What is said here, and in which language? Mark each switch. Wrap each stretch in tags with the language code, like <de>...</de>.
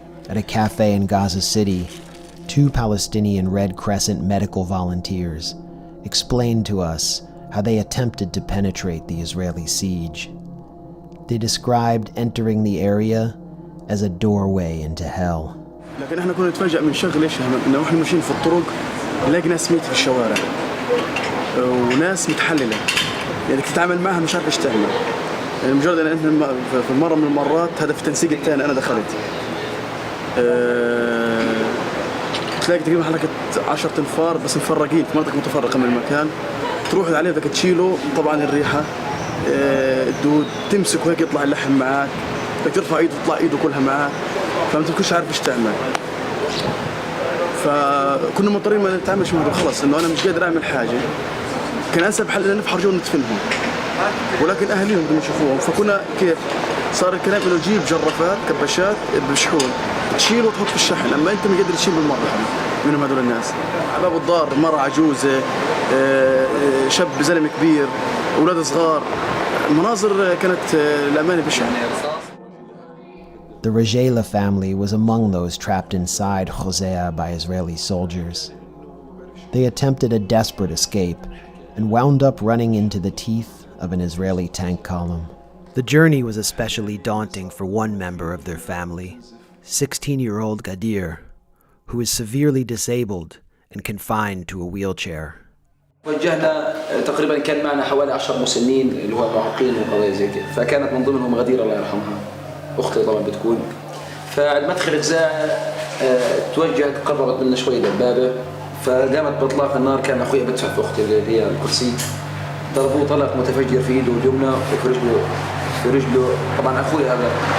<en>At a cafe in Gaza City, 2 Palestinian Red Crescent medical volunteers explained to us how they attempted to penetrate the Israeli siege. They described entering the area as a doorway into hell.</en> <ar>لكن احنا كنا نتفاجئ من شغله ايش انه احنا ماشيين في الطرق نلاقي ناس ميت في الشوارع وناس متحلله يعني تتعامل معها مش عارف ايش تعمل يعني مجرد ان انت في مره من المرات هذا في التنسيق الثاني انا دخلت تلاقي تقريبا حركه 10 انفار بس مفرقين في مناطق متفرقه من المكان تروح عليه بدك تشيله طبعا الريحه الدود تمسكه هيك يطلع اللحم معك بدك ترفع ايده تطلع ايده كلها معك فانت ما كنتش عارف ايش تعمل فكنا مضطرين ما نتعاملش معهم خلص انه انا مش قادر اعمل حاجه كان انسب حل ان نفحر جوا ندفنهم ولكن اهاليهم بدهم يشوفوهم فكنا كيف صار الكلام انه تجيب جرافات كباشات بشحون تشيل وتحط في الشحن اما انت ما قادر تشيل بالمره منهم هذول الناس على باب الدار مره عجوزه شاب زلمه كبير اولاد صغار المناظر كانت الامانه بشعه.</ar> <en>The Rejela family was among those trapped inside Hosea by Israeli soldiers. They attempted a desperate escape and wound up running into the teeth of an Israeli tank column. The journey was especially daunting for one member of their family, 16-year-old Gadir, who is severely disabled and confined to a wheelchair.</en> <ar>وجهنا تقريبا كان معنا حوالي 10 مسنين اللي هو معوقين وقضايا زي كده فكانت من ضمنهم غدير الله يرحمها اختي طبعا بتكون فعند مدخل غزاة توجهت قربت منا شوي دبابه فقامت باطلاق النار كان اخويا بدفع في اختي اللي هي الكرسي ضربوه طلق متفجر في ايده اليمنى وفي رجله طبعا اخوي هذا</ar>